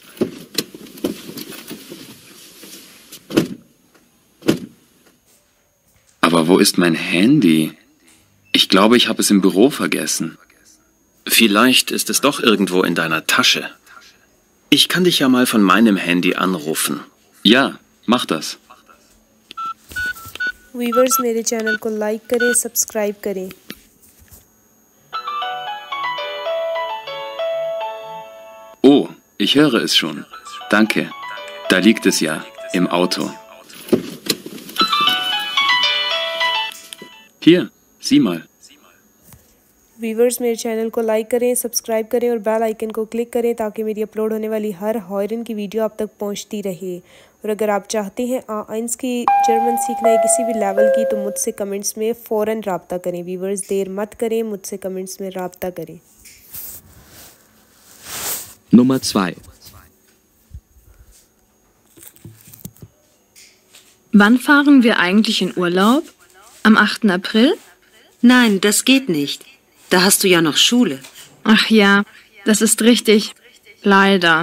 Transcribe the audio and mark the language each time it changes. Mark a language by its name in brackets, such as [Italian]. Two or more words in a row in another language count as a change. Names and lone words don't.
[German] Aber wo ist mein Handy? Ich glaube, ich habe es im Büro vergessen. Vielleicht ist es doch irgendwo in deiner Tasche. Ich kann dich ja mal von meinem Handy anrufen. Ja, mach das. [Urdu] ویورز، میرے چینل کو لائک کریں، سبسکرائب کریں. [German] Oh, ich höre es schon. Danke. Da liegt es ja, im Auto. Hier, sieh mal. [Urdu] ویورز، میرے چینل کو لائک کریں، سبسکرائب کریں اور بیل آئیکن کو کلک کریں تاکہ میری اپلوڈ ہونے والی ہر ہارن کی ویڈیو آپ تک پہنچتی رہے. اور اگر آپ چاہتے ہیں A1 کی جرمن سیکھنا ہے کسی بھی لیول کی تو مجھ سے کمنٹس میں فوراً رابطہ کریں. ویورز، دیر مت کریں، مجھ سے کمنٹس میں رابطہ کریں. [German] Nummer 2. Wann fahren wir eigentlich in Urlaub? Am 8. April? Nein, das geht nicht. Da hast du ja noch Schule. Ach ja, das ist richtig. Leider.